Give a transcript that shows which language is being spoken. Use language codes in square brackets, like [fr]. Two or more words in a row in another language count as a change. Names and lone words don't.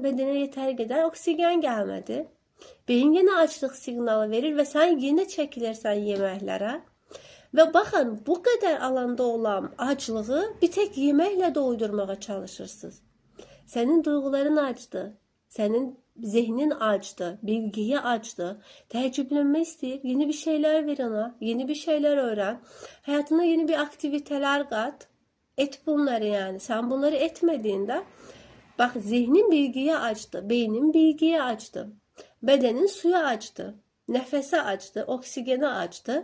[az] Bədənə yeteri qədər oksigen gəlmədi. Beyin yine açlıq siqnalı verir və sən yenə çəkilirsən yeməklərə. Və baxın, bu qədər alanda olan aclığı bir tek yeməklə doydurmağa çalışırsınız. Sənin duyğuların acdı, sənin zihnin acdı, bilgiye acdı, təəccüblənmək istəyir, [tr] yeni bir şeyler ver ona, yeni bir şeyler öğren. Hayatına yeni bir aktiviteler qat, et bunları yani. Sen bunları etmediğinde, bak zihnin bilgiye acdı, beynin bilgiye acdı. Bedenin suya açtı, nefese açtı, oksigene açtı.